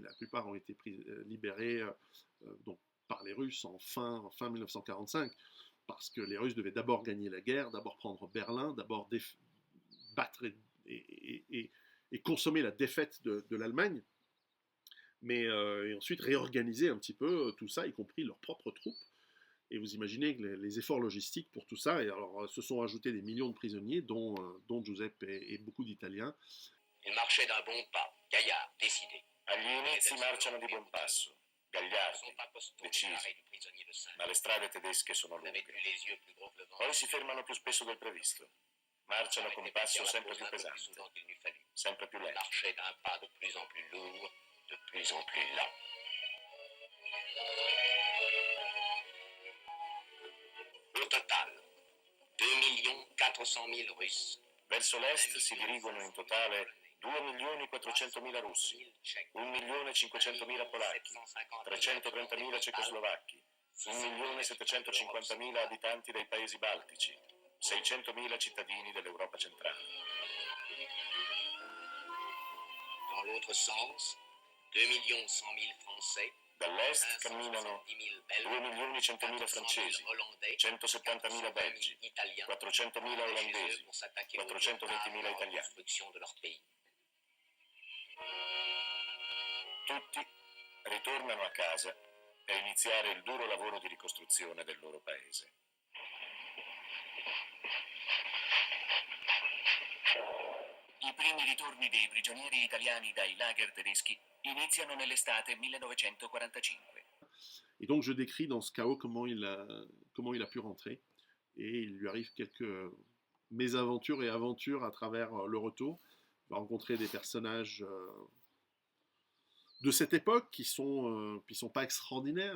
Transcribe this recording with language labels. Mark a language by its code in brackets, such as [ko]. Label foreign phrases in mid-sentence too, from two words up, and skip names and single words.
[fr] La plupart ont été libérés donc, par les Russes en fin 1945, parce que les Russes devaient d'abord gagner la guerre, d'abord prendre Berlin, d'abord battre et consommer la défaite de l'Allemagne, mais et ensuite réorganiser un petit peu tout ça, y compris leurs propres troupes. Et vous imaginez que les efforts logistiques pour tout ça, et alors se sont ajoutés des millions de prisonniers, dont Giuseppe et beaucoup d'Italiens. Il marchait d'un bon pas, gaillard, décidé. [it] Agli inizi marciano di buon passo, gagliardi, decisi, ma le strade tedesche sono lunghe. Poi si fermano più spesso del previsto. Marciano con passo sempre più pesante, sempre più lento. [fr] Marchait d'un pas de plus en plus lourd, de plus en plus lent. Au total, 2 400 000 Russes. [it] Verso l'est si dirigono in totale 2.400.000 russi, 1.500.000 polacchi, 330.000 cecoslovacchi, 1.750.000 abitanti dei paesi baltici, 600.000 cittadini dell'Europa centrale. [fr] Dans l'autre sens, 2 100 000 Français, [it] Dall'est camminano 2.100.000 francesi, 170.000 belgi, 400.000 olandesi, 420.000 italiani. Tutti ritornano a casa per iniziare il duro lavoro di ricostruzione del loro paese. I primi ritorni dei prigionieri italiani dai lager tedeschi iniziano nell'estate 1945. [fr] Et donc je décris dans ce chaos comment il a pu rentrer. Et il lui arrive quelques mésaventures et aventures à travers le retour. Il va rencontrer des personnages de cette époque qui sont pas extraordinaires.